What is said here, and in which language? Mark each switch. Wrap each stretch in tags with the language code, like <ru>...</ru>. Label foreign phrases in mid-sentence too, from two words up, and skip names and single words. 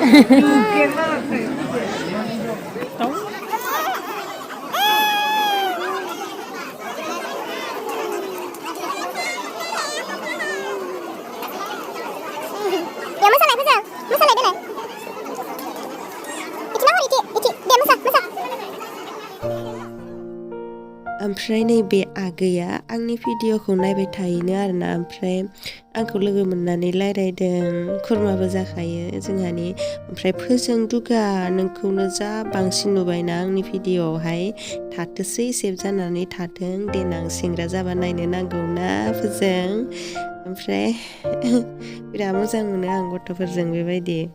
<ms>Ya masalah itu jang, masalah itu lah. Itu nama itu, dia masak.</ms> <brx>ओमफ्राय नैबे आगैया आंनि भिडिअखौ नायबाय थायोनो आरोना ओमफ्राय आंखौ लोगो मोननानै रायलायदों खुरमाबो जाखायो जोंहानि ओमफ्राय फोजों दुगा नोंखौनो जा बांसिन नुबायना आंनि भिडिअआवहाय थाथोसै सेभ जानानै थाथों देनां सेंग्रा जाबा नायनो नांगौना फोजों ओमफ्राय बिराद मोजां मोनो आं गथ'फोरजों बेबायदि</brx>